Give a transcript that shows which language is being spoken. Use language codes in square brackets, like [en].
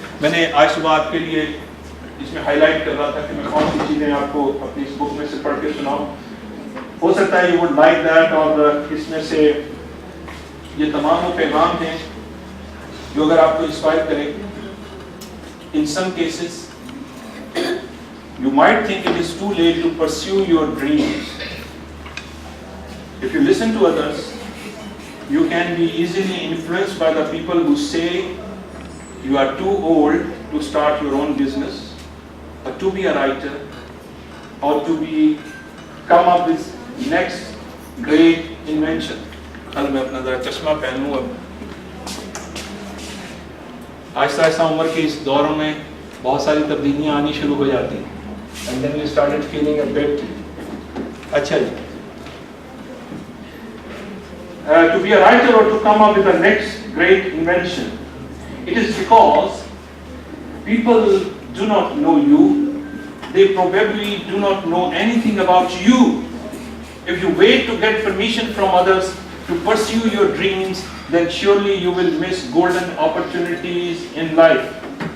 [ur] میں نے آج صبح آپ کے لیے اس میں ہائی لائٹ کر رہا تھا کہ میں کون سی چیزیں آپ کو اپنی اس بک میں سے پڑھ کے سناؤں. ہو سکتا ہے [en] you would like that, [ur] اور اس میں سے یہ تمام وہ پیغام ہیں جو اگر آپ کو انسپائر کریں. [en] In some cases you might think it is too late to pursue your dreams. If you listen to others, you can be easily influenced by the people who say you are too old to start your own business, or to be a writer, or to come up with next great invention. [ur] کل میں اپنا ذرا چشمہ پہن لوں. اب آہستہ آہستہ عمر کے اس دور میں بہت ساری تبدیلیاں آنی شروع ہو جاتی ہیں. [en] And then we started feeling a bit [ur] اچھا جی. [en] To be a writer or to come up with the next great invention. It is because people do not know you. They probably do not know anything about you. If you wait to get permission from others to pursue your dreams, then surely you will miss golden opportunities in life.